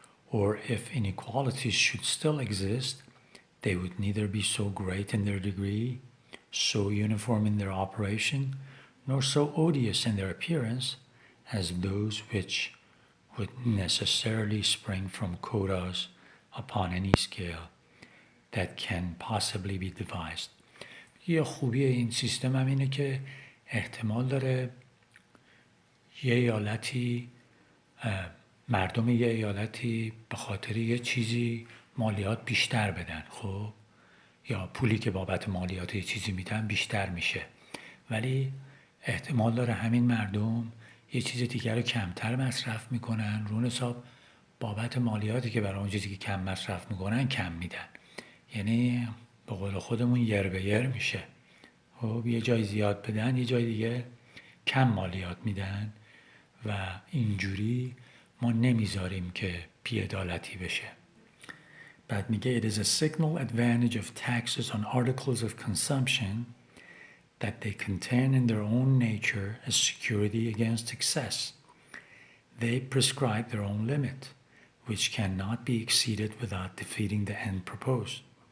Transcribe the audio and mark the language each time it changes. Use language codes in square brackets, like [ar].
[en] Or if inequalities should still exist, they would neither be so great in their degree, so uniform in their operation, nor so odious in their appearance as those which would necessarily spring from quotas upon any scale that can possibly be devised. [fa] یه خوبی این سیستم هم اینه که احتمال داره یه ایالتی مردم یه ایالتی به خاطر یه چیزی مالیات بیشتر بدن، خب یا پولی که بابت مالیات یه چیزی میدن بیشتر میشه، ولی احتمال داره همین مردم یه چیز دیگر رو کمتر مصرف میکنن، رون حساب بابت مالیاتی که برای اون چیزی که کم مصرف میکنن کم میدن. یعنی به قول خودمون یر به یر میشه. خب یه جای زیاد بدن یه جای دیگه کم مالیات میدن و اینجوری ما نمیذاریم که بی‌عدالتی بشه. بعد میگه [en] it is a signal advantage of taxes on articles of consumption that they contain in their own nature a security against excess. They prescribe their own limit, which cannot be exceeded without defeating the end proposed.